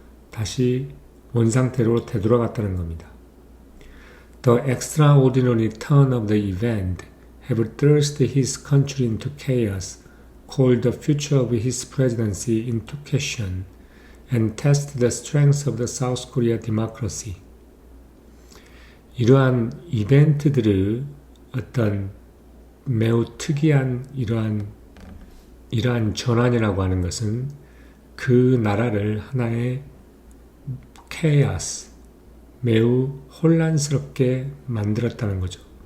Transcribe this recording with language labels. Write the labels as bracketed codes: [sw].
[ko] 다시 원상태로 되돌아갔다는 겁니다. [en] The extraordinary turn of the event have thrust his country into chaos, called the future of his presidency into question, and test the strength of the South Korea democracy. [ko] 이러한 이벤트들의 어떤 매우 특이한 이러한 전환이라고 하는 것은 그 나라를 하나의 케이오스, 매우 혼란스럽게 만들었다는 거죠.